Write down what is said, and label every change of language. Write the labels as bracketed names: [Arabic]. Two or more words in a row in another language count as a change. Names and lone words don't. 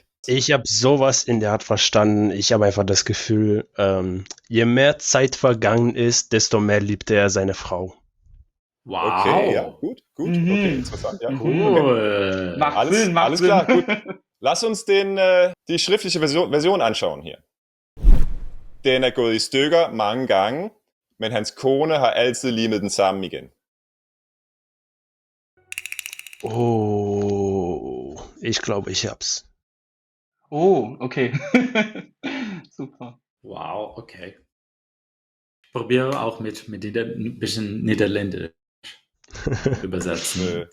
[German] Ich habe sowas in der Art verstanden. Ich habe einfach das Gefühl, je mehr Zeit vergangen ist, desto mehr liebte er seine Frau. Wow. Okay, ja, gut. Mhm. Okay, interessant. Ja, Cool. Macht alles, Sinn, macht alles Sinn. klar, gut. Lass uns die schriftliche Version anschauen hier. [Danish] Den er gået i stykker mange gange, men hans kone har altid limet den sammen igen. [German] Oh, ich glaube, ich hab's. Oh, okay. Super. Wow, okay. Ich probiere auch mit ein bisschen Niederländisch übersetzen.